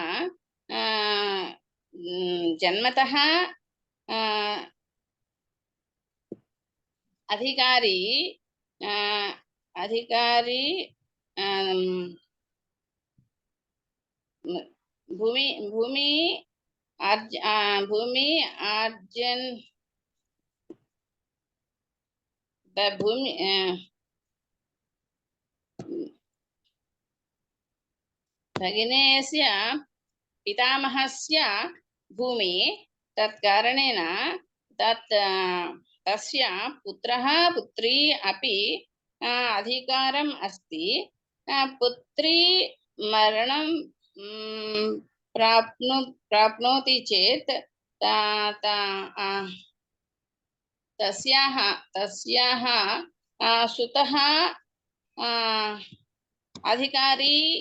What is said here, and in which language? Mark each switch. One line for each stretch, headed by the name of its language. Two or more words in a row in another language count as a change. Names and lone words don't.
Sanskrit: జన్మతః అధికారి భూమి ఆర్జన్ భూమి భగినేయస్య పితామహస్య భూమి. తత్కారణేన తస్య పుత్రः పుత్రీ अपि अधिकारम् अस्ति. पुत्री मरणं प्राप्नोति चेत् तस्याः सुतः अधिकारी